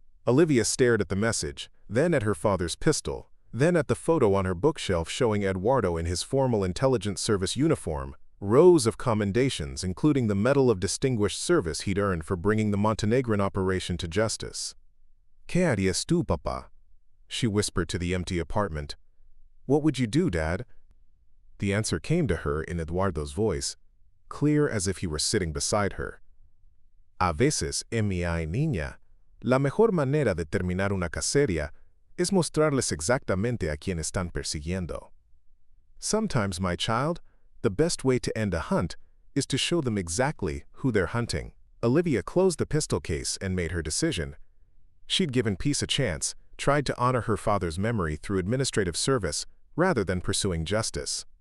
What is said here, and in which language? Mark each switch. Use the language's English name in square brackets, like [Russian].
[English] Olivia stared at the message, then at her father's pistol, then at the photo on her bookshelf showing Eduardo in his formal intelligence service uniform, rows of commendations including the Medal of Distinguished Service he'd earned for bringing the Montenegrin operation to justice. [Spanish] "¿Qué harías tú, papá?" [English] she whispered to the empty apartment. "What would you do, Dad?" The answer came to her in Eduardo's voice, clear as if he were sitting beside her. [Spanish] "A veces, mi niña, la mejor manera de terminar una cacería es mostrarles exactamente a quien están persiguiendo." [English] "Sometimes, my child, the best way to end a hunt is to show them exactly who they're hunting." Olivia closed the pistol case and made her decision. She'd given peace a chance, tried to honor her father's memory through administrative service rather than pursuing justice.